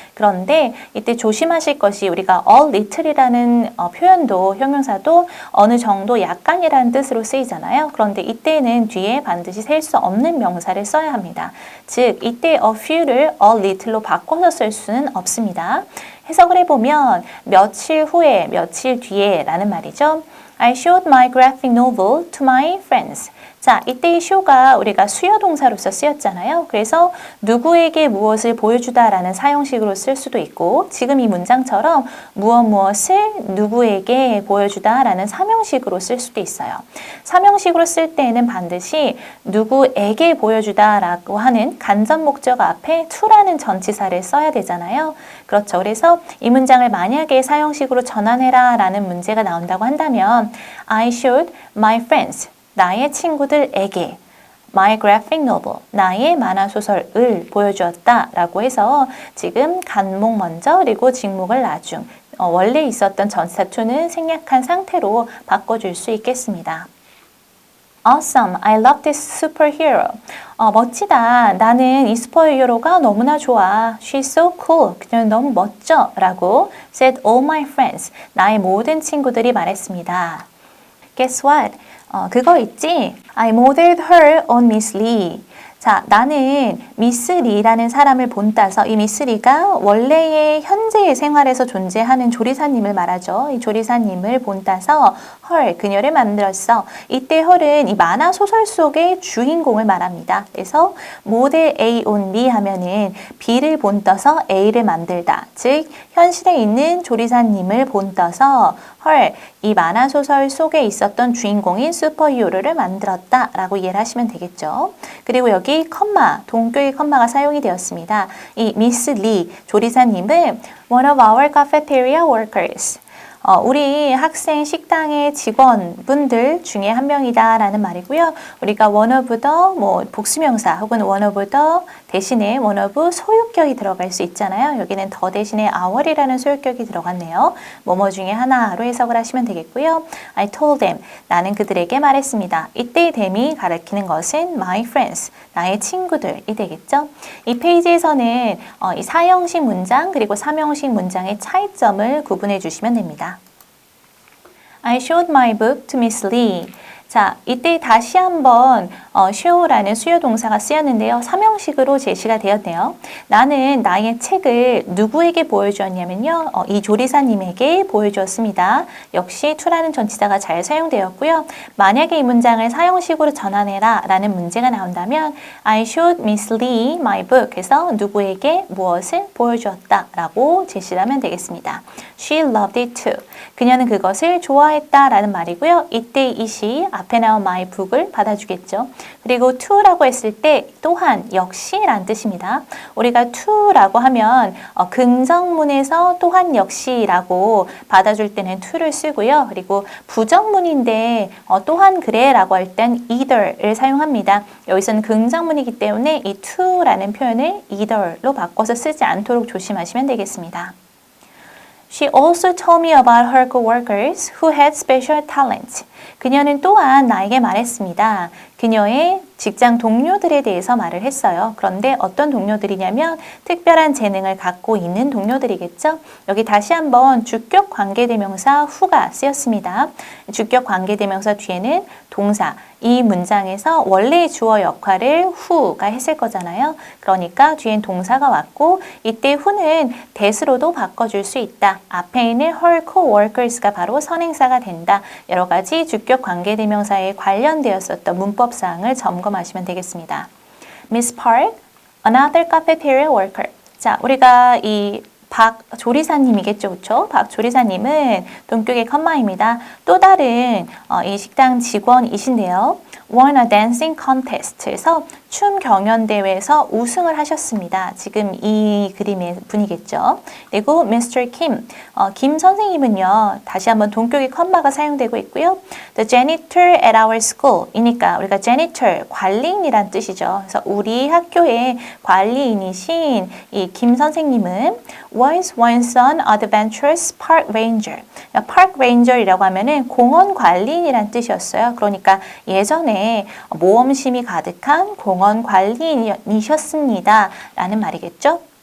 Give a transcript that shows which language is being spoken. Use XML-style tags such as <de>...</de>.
<ko>그런데 이때 조심하실 것이 우리가 a little이라는 표현도, 형용사도 어느 정도, 약간이라는 뜻으로 쓰이잖아요. 그런데 이때는 뒤에 반드시 셀 수 없는 명사를 써야 합니다. 즉, 이때 a few를 a little로 바꿔서 쓸 수는 없습니다. 해석을 해보면 며칠 후에, 며칠 뒤에 라는 말이죠.</ko> <en>I showed my graphic novel to my friends.</en> <ko>자, 이때 이 show가 우리가 수요 동사로서 쓰였잖아요. 그래서 누구에게 무엇을 보여주다라는 사용식으로 쓸 수도 있고, 지금 이 문장처럼 무엇을 누구에게 보여주다라는 사명식으로 쓸 수도 있어요. 사명식으로 쓸 때에는 반드시 누구에게 보여주다라고 하는 간접 목적 앞에 to라는 전치사를 써야 되잖아요. 그렇죠. 그래서 이 문장을 만약에 사용식으로 전환해라 라는 문제가 나온다고 한다면</ko> <en>I showed my friends,</en> <ko>나의 친구들에게</ko> <en>my graphic novel,</en> <ko>나의 만화소설을 보여주었다 라고 해서 지금 간목 먼저 그리고 직목을 나중 원래 있었던 전치사 to는 생략한 상태로 바꿔줄 수 있겠습니다.</ko> <en>Awesome, I love this superhero.</en> <ko>멋지다. 나는 이 슈퍼히어로가 너무나 좋아.</ko> <en>She's so cool.</en> <ko>그녀는 너무 멋져.</ko> <en>라고 said all my friends.</en> <ko>나의 모든 친구들이 말했습니다.</ko> <en>Guess what?</en> <ko>그거 있지?</ko> <en>I modeled her on Miss Lee.</en> <ko>자, 나는 미스 리라는 사람을 본따서 이 미스 리가 원래의 현재의 생활에서 존재하는 조리사님을 말하죠. 이 조리사님을 본따서 헐, 그녀를 만들었어. 이때 헐은 이 만화 소설 속의 주인공을 말합니다. 그래서 모델 A on B 하면은 B를 본떠서 A를 만들다. 즉, 현실에 있는 조리사님을 본떠서 헐, 이 만화 소설 속에 있었던 주인공인 슈퍼히어로를 만들었다 라고 이해를 하시면 되겠죠. 그리고 여기 컴마, 동격의 컴마가 사용이 되었습니다. 이 미스 리 조리사님은</ko> <en>one of our cafeteria workers.</en> <ko>우리 학생 식당의 직원분들 중에 한 명이다 라는 말이고요. 우리가 one of the 복수명사 혹은 one of the 대신에 one of 소유격이 들어갈 수 있잖아요. 여기는 더 대신에 our이라는 소유격이 들어갔네요. 뭐뭐 중에 하나로 해석을 하시면 되겠고요.</ko> <en>I told them,</en> <ko>나는 그들에게 말했습니다. 이때의 them이 가리키는 것은 my friends, 나의 친구들이 되겠죠. 이 페이지에서는 이 사형식 문장 그리고 삼형식 문장의 차이점을 구분해 주시면 됩니다.</ko> <en>I showed my book to Miss Lee.</en> <ko>자, 이때 다시 한번 show라는 수요 동사가 쓰였는데요. 삼형식으로 제시가 되었네요. 나는 나의 책을 누구에게 보여주었냐면요. 이 조리사님에게 보여주었습니다. 역시 to라는 전치사가 잘 사용되었고요. 만약에 이 문장을 사형식으로 전환해라 라는 문제가 나온다면</ko> <en>I showed Miss Lee my book</en> <ko>해서 누구에게 무엇을 보여주었다 라고 제시를 하면 되겠습니다.</ko> <en>She loved it too.</en> <ko>그녀는 그것을 좋아했다 라는 말이고요. 이때 이시 앞에 나온 my book을 받아주겠죠. 그리고 to라고 했을 때 또한, 역시 라는 뜻입니다. 우리가 to라고 하면 긍정문에서 또한 역시라고 받아줄 때는 to를 쓰고요. 그리고 부정문인데 또한 그래 라고 할 땐 either를 사용합니다. 여기서는 긍정문이기 때문에 이 to라는 표현을 either로 바꿔서 쓰지 않도록 조심하시면 되겠습니다.</ko> <en>She also told me about her coworkers who had special talents.</en> <ko>그녀는 또한 나에게 말했습니다. 그녀의 직장 동료들에 대해서 말을 했어요. 그런데 어떤 동료들이냐면 특별한 재능을 갖고 있는 동료들이겠죠. 여기 다시 한번 주격 관계대명사 who가 쓰였습니다. 주격 관계대명사 뒤에는 동사, 이 문장에서 원래의 주어 역할을 who가 했을 거잖아요. 그러니까 뒤엔 동사가 왔고 이때 who는 that으로도 바꿔줄 수 있다. 앞에 있는 her coworkers가 바로 선행사가 된다. 여러 가지 주격 관계대명사에 관련되었었던 문법사항을 점검하시면 되겠습니다.</ko> <en>Miss Park, another cafeteria worker.</en> <ko>자, 우리가 이 박 조리사님이겠죠, 그렇죠? 박 조리사님은 동격의 컴마입니다. 또 다른 이 식당 직원이신데요.</ko> <en>won a dancing contest</en> <ko>에서 춤 경연대회에서 우승을 하셨습니다. 지금 이 그림의 분이겠죠. 그리고 Mr. Kim, 김 선생님은요. 다시 한번 동격의 컴마가 사용되고 있고요.</ko> <en>The janitor at our school</en> <ko>이니까 우리가 janitor, 관리인이란 뜻이죠. 그래서 우리 학교의 관리인이신 이 김 선생님은</ko> <en>was once an adventurous park ranger.</en> <ko>park ranger이라고 하면은 공원 관리인이란 뜻이었어요. 그러니까 예전에 모험심이 가득한 공원 관리인이셨습니다. 라는 말이겠죠.</ko>